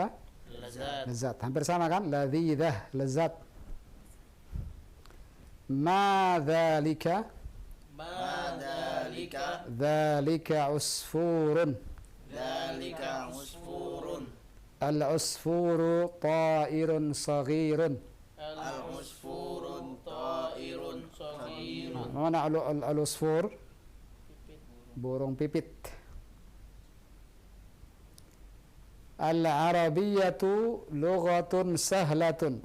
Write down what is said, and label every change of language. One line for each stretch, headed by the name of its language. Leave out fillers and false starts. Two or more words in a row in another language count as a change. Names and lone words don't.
Indonesian: Lezat. Lezat. Hampir sama kan?
Arabic: Ladzidah, lezat. ما ذلك? ما ذلك. ذلك عصفور. ذلك عصفور. العصفور طائر صغير. العصفور طائر صغير.
Indonesian: Mana al-usfur? Burung pipit.
Arabic: العربية لغة سهلة.